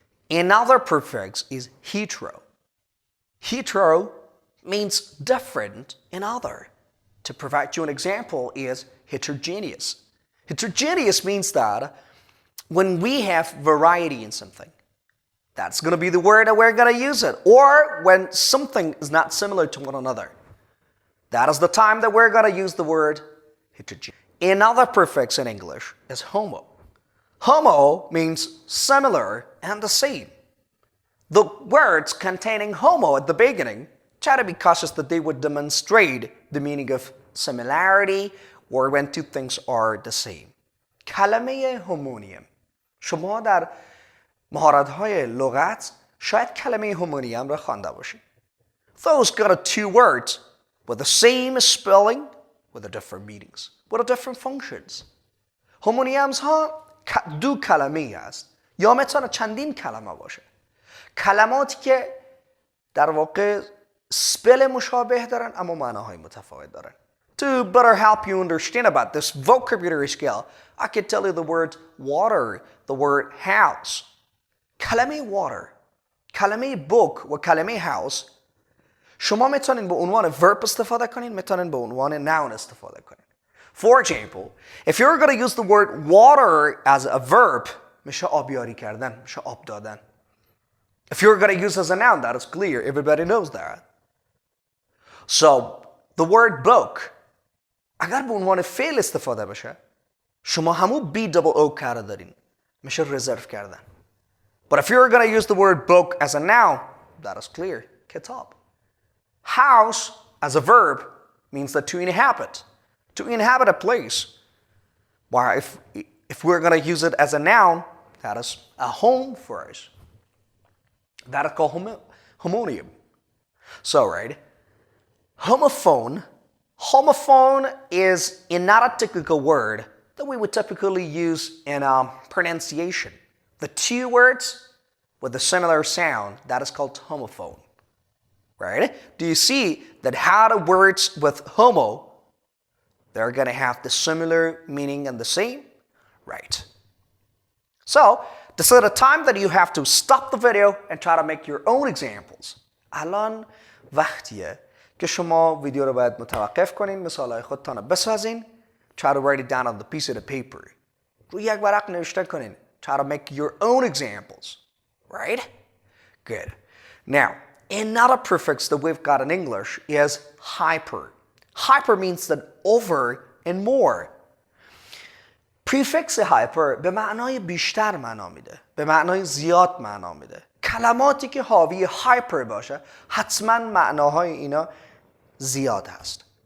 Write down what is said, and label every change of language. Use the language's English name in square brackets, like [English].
[English] Another prefix is hetero. Hetero means different and other. To provide you an example is heterogeneous. Heterogeneous means that when we have variety in something, that's going to be the word that we're going to use it. Or when something is not similar to one another. That is the time that we're going to use the word heterogeneous. Another prefix in English is homo. Homo means similar and the same. The words containing homo at the beginning try to be cautious that they would demonstrate the meaning of similarity or when two things are the same. [Persian] کلمه homonium. شما در مهارت‌های لغات شاید کلمه homonium را خوانده باشید. [English] Those got two words with the same spelling with the different meanings, with the different functions. [Persian] homonyms ها دو کلمه است یا میتونه چندین کلمه باشه. کلماتی که در واقع سپل مشابه دارن اما معناهای متفاوت دارن. [English] To better help you understand about this vocabulary skill, I can tell you the word water, the word house. [Persian] کلمه water، کلمه book و کلمه house شما میتونین به عنوان verb استفاده کنین، میتونین به عنوان noun استفاده کنین. [English] For example, if you're going to use the word water as a verb, [Persian] میشه آبیاری کردن، میشه آب دادن. [English] If you're going to use it as a noun, that is clear. Everybody knows that. So, the word book, [Persian] اگر به عنوان فعل استفاده بشه، شما همون B-O-O کار دارین. میشه reserve کردن. [English] But if you're going to use the word book as a noun, that is clear. [Persian] کتاب. [English] House, as a verb, means that to inhabit. To inhabit a place. Why, if we're going to use it as a noun, that is a home for us. That is called homonium. So, right, homophone. Homophone is not a technical word that we would typically use in pronunciation. The two words with a similar sound, that is called homophone. Right? Do you see that how the words with homo, they're going to have the similar meaning and the same? Right. So, this is the time that you have to stop the video and try to make your own examples. [Persian] الان وقتیه که شما ویدیو رو باید متوقف کنین، مثالهای خودتان رو بسازین. [English] Try to write it down on the piece of the paper. [Persian] روی یک ورق نوشته کنین. [English] Try to make your own examples. Right? Good. Now, another prefix that we've got in English is hyper. Hyper means that over and more. [Persian] prefix hyper به معنای بیشتر معنا میده. به معنای زیاد معنا میده. کلماتی که حاوی hyper باشه حتما معناهای اینا زیاد هست.